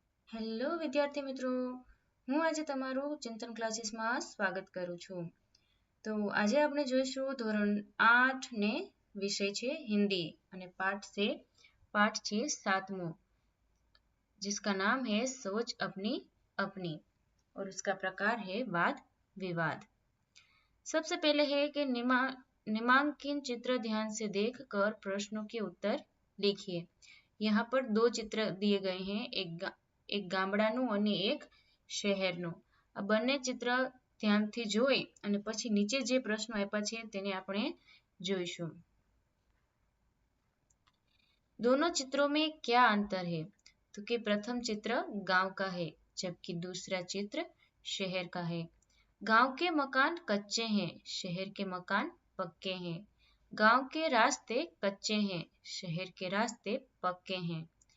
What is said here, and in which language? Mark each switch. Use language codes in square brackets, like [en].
[gu] Hello વિદ્યાર્થી મિત્રો, હું આજે તમારું ચિંતન ક્લાસીસમાં સ્વાગત કરું છું. તો આજે આપણે જોઈશું ધોરણ 8 ને વિષય છે हिंदी અને पाठ છે 7मो, [hi] जिसका नाम है सोच अपनी अपनी और उसका प्रकार है वाद विवाद. सबसे पहले है कि निम्नांकित चित्र ध्यान से देखकर प्रश्नों के उत्तर लिखिए. यहाँ पर दो चित्र दिए गए हैं, [gu] એક ગામડાનું અને એક શહેરનું. આ બંને ચિત્ર ધ્યાનથી જોઈ અને પછી નીચે જે પ્રશ્નો આપ્યા છે તેને આપણે જોઈશું. [hi] दोनों चित्रों में क्या अंतर है? तो कि प्रथम चित्र गांव का है जबकि दूसरा चित्र शहर का है. गांव के मकान कच्चे हैं, शहर के मकान पक्के हैं. गांव के रास्ते कच्चे हैं, शहर के रास्ते पक्के हैं.